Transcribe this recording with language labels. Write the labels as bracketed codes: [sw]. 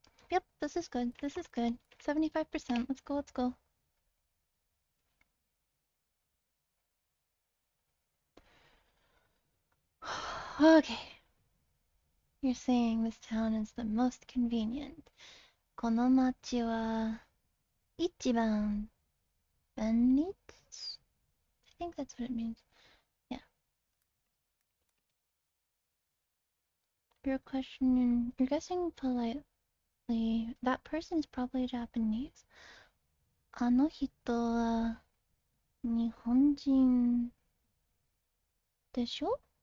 [en] Yep, this is good. 75%. Let's go. Okay. You're saying this town is the most convenient. [ja] この町は一番便利です。 [en] I think that's what it means. Yeah. You're guessing politely. That person is probably Japanese. [ja] あの人は日本人でしょ?